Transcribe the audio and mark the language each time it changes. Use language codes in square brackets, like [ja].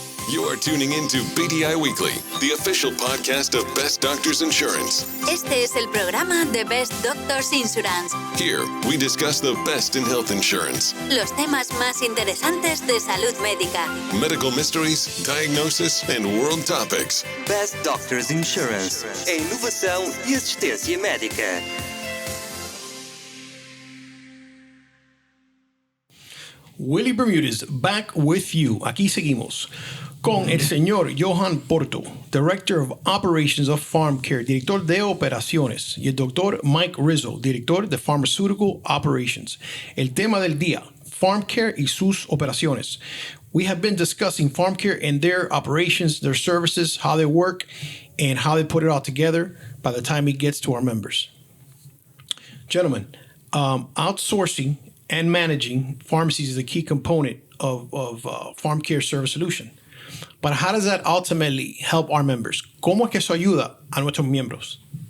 [en] You are tuning into BDI Weekly, the official podcast of Best Doctors Insurance. [es] Este es el programa de Best Doctors Insurance. [en] Here, we discuss the best in health insurance, [es] Los temas más interesantes de salud médica. [en] medical mysteries, diagnosis, and world topics. [pt] Best Doctors Insurance, a inovação e assistência médica. [en] Willie Bermudez, back with you. [es] Aquí seguimos con el señor Johan Porto, [en] Director of Operations of PharmCare, [es] director de operaciones, y el doctor Mike Rizzo, director de Pharmaceutical Operations. El tema del día, PharmCare y sus operaciones. [en] We have been discussing PharmCare and their operations, their services, how they work, and how they put it all together by the time it gets to our members. Gentlemen, outsourcing and managing pharmacies is a key component of PharmCare service solution. But how does that ultimately help our members? [es] ¿Cómo es que eso ayuda a nuestros miembros?